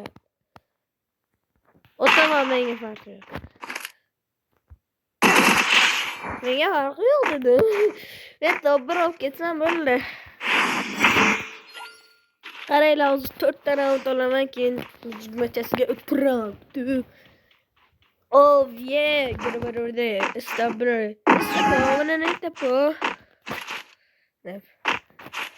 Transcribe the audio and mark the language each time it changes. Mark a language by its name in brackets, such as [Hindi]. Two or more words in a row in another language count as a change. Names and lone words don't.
[Uzbek] O'taman, menga farqi yo'q. Menga farqi yo'q dedi. Men bir olib ketsam bo'ldi. Qaranglar, hozir 4 ta raund olaman, keyin jigmachasiga o'tiribdi. [English] Oh yeah, get over there. Stop it. Stop it.